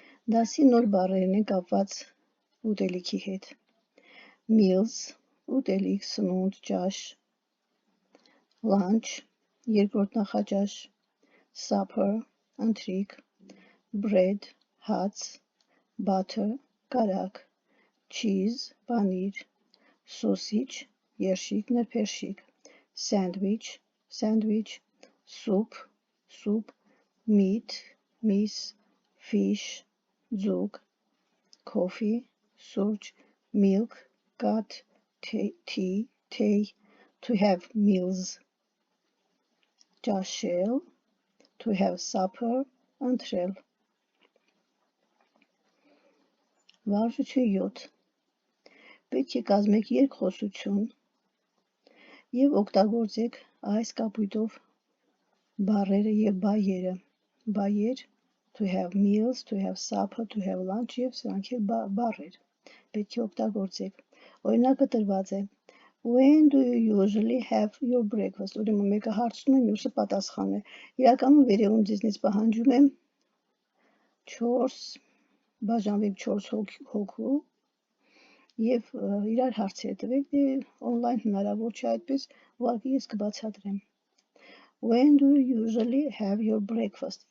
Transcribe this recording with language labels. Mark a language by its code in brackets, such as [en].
[hy] Դասի նոր բառերն են կապված ուտելիքի հետ։ Meals, ուտելիք, սնունդ, ճաշ, lunch, երկրորդ նախաճաշ, supper, ընթրիք, bread, հաց, butter, կարագ, cheese, պանիր, sausage, երշիկ, նրբերշիկ, sandwich, soup, meat, միս, fish, ձուկ, coffee, սուրճ, milk, կաթ, tea, to have meals, ճաշել, to have supper, ընթրել։ Վարժություն 7. Պետք է կազմեք երկխոսություն և օգտագործեք այս կապույտով բառերը և բայերը։ Բայեր, to have meals, to have supper, to have lunch և սրանք էլ բառեր։ Պետք է օգտագործեք։ Օրինակը տրված է. [en] When do you usually have your breakfast? [hy] Ուրեմն մեկը հարցնում է, մյուսը պատասխանում է։ Իրականում վերևում ձեզնից պահանջում եմ 4 բաժանվեք 4 հոգու և իրար հարցեր տվեք, դե օնլայն հնարավոր չէ այդպես, ուղղակի ես կբացատրեմ։ [en] When do you usually have your breakfast?